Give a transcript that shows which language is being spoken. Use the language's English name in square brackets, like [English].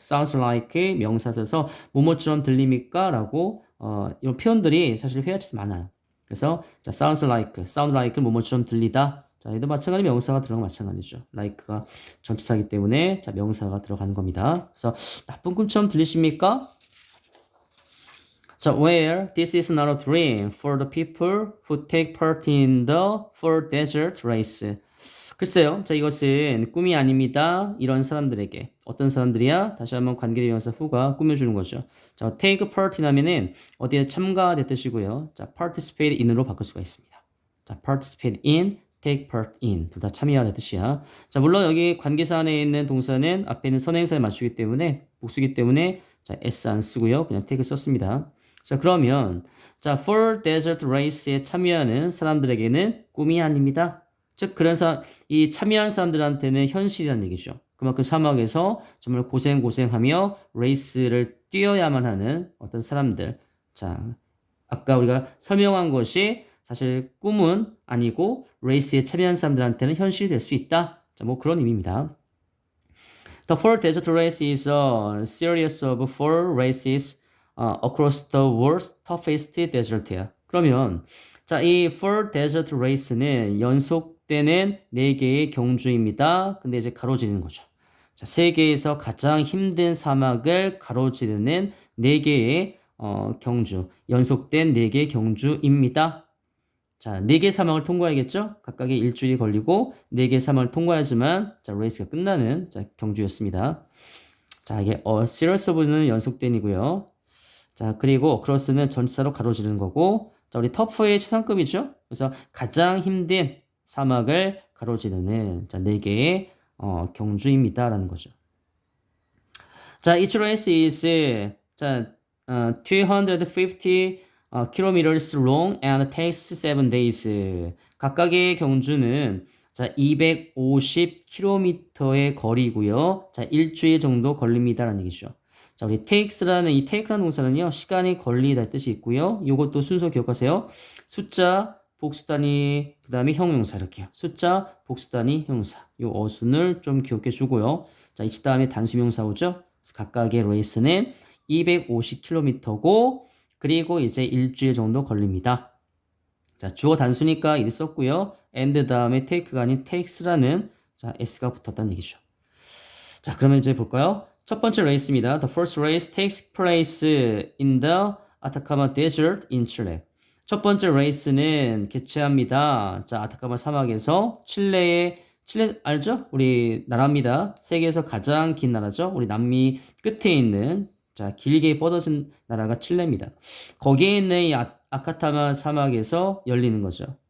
[Korean] sounds like 명사 써서 뭐뭐처럼 들립니까? 라고 이런 표현들이 사실 회화체에서 많아요. 그래서 자, sounds like 뭐뭐처럼 들리다. 자, 얘도 마찬가지 명사가 들어간 마찬가지죠. like가 전치사이기 때문에 자, 명사가 들어가는 겁니다. 그래서 나쁜 꿈처럼 들리십니까? [English] 자, where this is not a dream for the people who take part in the four desert race. [Korean] 글쎄요. 자, 이것은 꿈이 아닙니다. 이런 사람들에게. 어떤 사람들이야? 다시 한번 관계대명사 후가 꾸며주는 거죠. 자, take part라면은 어디에 참가될 뜻이고요. 자, participate in으로 바꿀 수가 있습니다. [English] 자, participate in, take part in. [Korean] 둘 다 참여하는 뜻이야. 자, 물론 여기 관계사 안에 있는 동사는 앞에 있는 선행사에 맞추기 때문에, 복수기 때문에, 자, s 안 쓰고요. 그냥 take 썼습니다. 자, 그러면, 자, for desert race에 참여하는 사람들에게는 꿈이 아닙니다. 즉, 이 참여한 사람들한테는 현실이라는 얘기죠. 그만큼 사막에서 정말 고생하며 레이스를 뛰어야만 하는 어떤 사람들. 자, 아까 우리가 설명한 것이 사실 꿈은 아니고 레이스에 참여한 사람들한테는 현실이 될 수 있다. 자, 뭐 그런 의미입니다. [English] The Four Desert Race is a series of four races across the world's toughest desert. [Korean] 그러면 자, 이 Four Desert Race는 연속되는 4개의 경주입니다. 근데 이제 가로지르는 거죠. 자, 세계에서 가장 힘든 사막을 가로지르는 4개의 경주, 연속된 4개의 경주입니다. 자, 4개 사막을 통과해야겠죠? 각각의 일주일이 걸리고 4개 사막을 통과하지만 자, 레이스가 끝나는 자, 경주였습니다. 자, 이게 series of는 연속된이고요. 자, 그리고 across는 전치사로 가로지르는 거고 자, 우리 터프의 최상급이죠? 그래서 가장 힘든 사막을 가로지르는 자, 4개의 경주입니다라는 거죠. [English] 자, each race is 자, 250 kilometers long and takes 7 days. [Korean] 각각의 경주는 자, 250km의 거리고요. 자, 일주일 정도 걸립니다라는 얘기죠. 자, 우리 takes라는 이 take라는 동사는요. 시간이 걸리다 뜻이 있고요. 요것도 순서 기억하세요. 숫자, 복수 단위, 그 다음에 형용사 이렇게요. 숫자, 복수 단위, 형용사. 요 어순을 좀 기억해 주고요. 자, 이 다음에 단수명사 오죠. 각각의 레이스는 250km고 그리고 이제 일주일 정도 걸립니다. 자, 주어 단수니까 일 썼고요. and 다음에 take가 아닌 takes라는 자, s가 붙었다는 얘기죠. 자, 그러면 이제 볼까요? 첫 번째 레이스입니다. [English] The first race takes place in the Atacama Desert in Chile. [Korean] 첫 번째 레이스는 개최합니다. 자, 아타카마 사막에서 칠레 알죠? 우리 나라입니다. 세계에서 가장 긴 나라죠. 우리 남미 끝에 있는 자, 길게 뻗어진 나라가 칠레입니다. 거기에 있는 이 아카타마 사막에서 열리는 거죠.